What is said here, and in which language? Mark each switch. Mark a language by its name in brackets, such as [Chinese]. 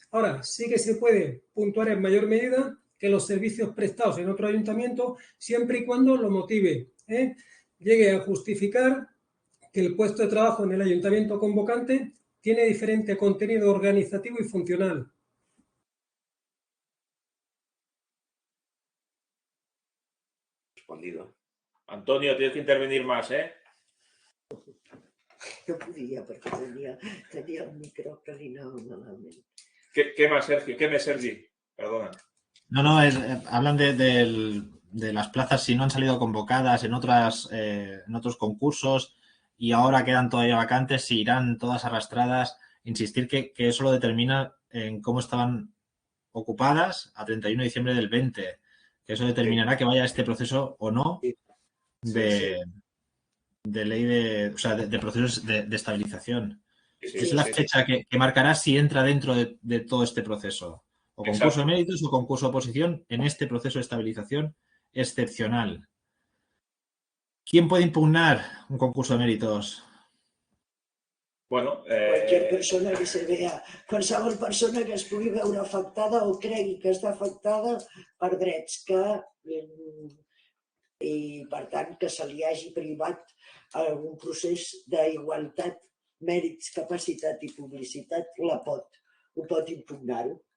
[Spanish] Ahora, sí que se puede puntuar en mayor medida que los servicios prestados en otro ayuntamiento, siempre y cuando lo motive, llegue a justificar que el puesto de trabajo en el ayuntamiento convocante tiene diferente contenido organizativo y funcional. Respondido. Antonio, tienes que intervenir más, ¿eh? [Catalan] No podia, perquè tenia el micro que li anava malament. [Spanish] ¿Qué más, Sergio? ¿Qué más, Sergi? Perdona. No, hablan de las plazas si no han salido convocadas en otros concursos y ahora quedan todavía vacantes, si irán todas arrastradas. Insistir que eso lo determina en cómo estaban ocupadas a 31 de diciembre del 20, que eso determinará que vaya este proceso o no de ley de procesos de estabilización. Es la fecha que marcará si entra dentro de todo este proceso. O concurso de méritos o concurso de oposición en este proceso de estabilización excepcional. ¿Quién puede impugnar un concurso de méritos? Bueno, [Catalan] Qualsevol persona que [Spanish] se vea, [Catalan] qualsevol persona que es pugui veure afectada o cregui que està afectada per drets i, per tant, que se li hagi privat algun procés d'igualtat, mèrits, capacitat i publicitat, ho pot impugnar-ho.